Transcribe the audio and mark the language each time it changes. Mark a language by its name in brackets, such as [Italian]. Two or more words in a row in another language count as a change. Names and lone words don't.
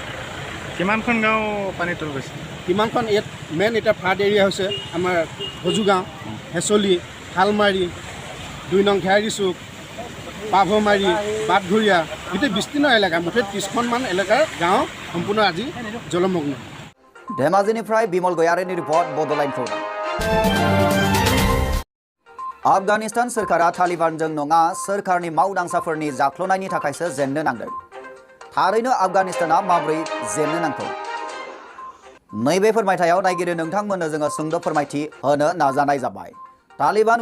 [Assamese] কিমানখন গাঁও পানী তল গৈছে কিমানখন ইয়াত মেইন এতিয়া ফ্লাড এৰিয়া হৈছে আমাৰ ভজু গাঁও হেচলি শালমাৰী 2 নং ঘেয়াৰী চুক পাভমাৰী বাটঘৰীয়া গোটেই বিস্তীৰ্ণ এলেকা মুঠতে 30খনমান এলেকাৰ গাঁও সম্পূৰ্ণ আজি জলমগ্ন [Bodo] धेमाजिनिफ्राय बिमल गयारिनि रिपर्ट बड'लेण्ड खौरां आफगानिस्तान सोरखारा तालिबानजों नङा सोरखारनि मावदांसाफोरनि जाख्ल'नायनि थाखायसो जेननो नांदों थारैनो आफगानिस्ताना माबोरै जेननो नांगौ नैबे फोरमायथायाव नायगिरि नोंथांमोननो जोङो सुंद' फोरमायथि होनो नाजानाय जाबाय तालिबान